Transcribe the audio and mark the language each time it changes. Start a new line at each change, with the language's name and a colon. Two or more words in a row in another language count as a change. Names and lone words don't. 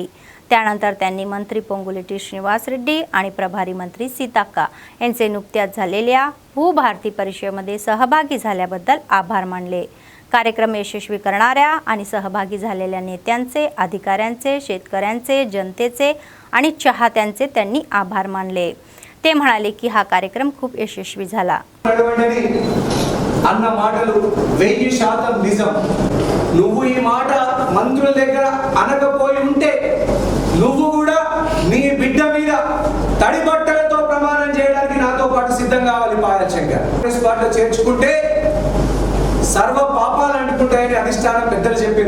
Marathi: त्यानंतर त्यांनी मंत्री पोंगुलेटी श्रीनिवास रेड्डी आणि प्रभारी मंत्री सीताक्का यांचे नुकत्याच झालेल्या भूभारती परिषदेमध्ये सहभागी झाल्याबद्दल आभार मानले. कार्यक्रम यशस्वी करणाऱ्या आणि सहभागी झालेल्या नेत्यांचे, अधिकाऱ्यांचे, शेतकऱ्यांचे, जनतेचे आणि चाहत्यांचे त्यांनी आभार मानले. ते म्हणाले की हा कार्यक्रम खूप यशस्वी झाला.
Telugu: అన్న మాటలు 1000% నిజం. నువ్వు ఈ మాట మంత్రుల దగ్గర అనకపోయి ఉంటే నువ్వు కూడా నీ బిడ్డ మీద తడి బట్టలతో ప్రమాణం చేయడానికి నాతో పాటు సిద్ధం కావాలి. పాయల్ శంకర్ కాంగ్రెస్ పార్టీలో చేర్చుకుంటే సర్వ పాపాలు అంటుకుంటాయని అధిష్టానం పెద్దలు చెప్పారు.